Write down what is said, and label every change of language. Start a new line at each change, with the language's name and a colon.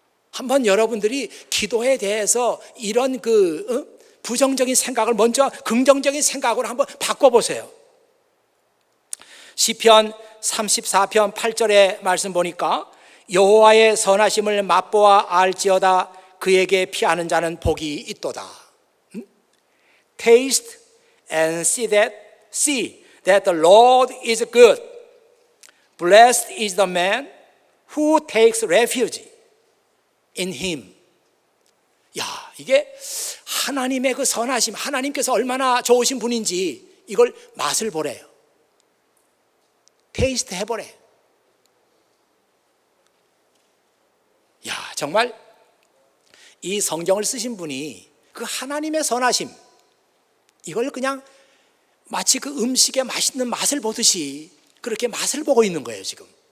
Korean: 한번 여러분들이 기도에 대해서 이런 부정적인 생각을 먼저 긍정적인 생각으로 한번 바꿔보세요. 시편 34편 8절의 말씀 보니까 여호와의 선하심을 맛보아 알지어다 그에게 피하는 자는 복이 있도다.
English: Taste and see that the Lord is good. Blessed is the man who takes refuge in him.
Korean: 야, 이게 하나님의 그 선하심, 하나님께서 얼마나 좋으신 분인지 이걸 맛을 보래요. 테이스트 해보래. 야, 정말 이 성경을 쓰신 분이 그 하나님의 선하심, 이걸 그냥 마치 그 음식의 맛있는 맛을 보듯이 그렇게 맛을 보고 있는 거예요, 지금.